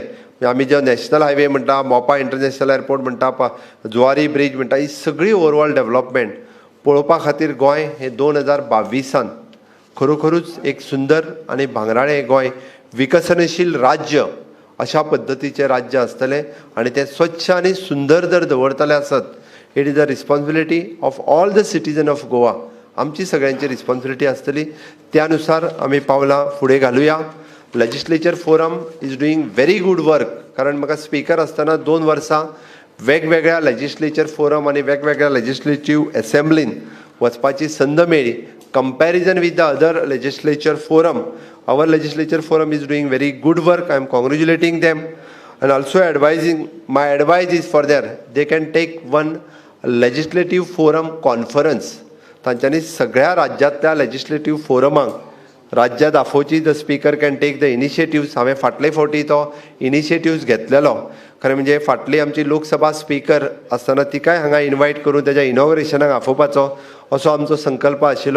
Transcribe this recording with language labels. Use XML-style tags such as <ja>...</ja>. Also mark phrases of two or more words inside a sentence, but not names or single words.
<kok>आमी जो</kok> <en>national highway</en> <kok>म्हणटा, मोपा इंटरनॅशनल एअरपोर्ट म्हणटा, जुवारी ब्रिज म्हणटा, ही सगळी</kok> <en>overall development</en> <kok>पळोवपा खातीर गोंय हे 2022 खरोखरूच एक सुंदर आनी भांगराळें गोंय, विकसनशील राज्य अशा पद्दतीचें राज्य आसतलें. आनी तें स्वच्छ आनी सुंदर जर दवरतलें आसत,</kok> <en>It is a responsibility of all the citizen of Goa.</en> <kok>आमची सगळ्यांची रिस्पॉन्सिबिलिटी आसतली. त्यानुसार आमी पावलां फुडें घालुया.</kok> <en>legislature forum is doing very good work.</en> <kok>कारण म्हाका स्पीकर आसतना 2 वर्सां वेगवेगळ्या</kok> <en>legislature forum</en> <kok>आनी वेगवेगळ्या</kok> <en>legislative assembly</en> <kok>वचपाची संद मेळ्ळी.</kok> <en>comparison with the other legislature forum, our legislature forum is doing very good work. I am congratulating them and also advising, my advice is for they can take one legislative forum conference.</en> <kok>तांच्यांनी सगळ्या राज्यांतल्या</kok> <en>legislative forums</en> <kok>राज्य दाखोवची.</kok> <en>the speaker can take the initiatives.</en> <kok>हांवें फाटले फावटी तो इनिशिएटिव्स घेतलेलो. खरें म्हणजे फाटली आमची लोकसभा स्पीकर आसतना तिकाय हांगा इन्वायट करून तेज्या इनॉग्रेशनाक आफोवपाचो असो आमचो संकल्प आशिल्लो.</kok>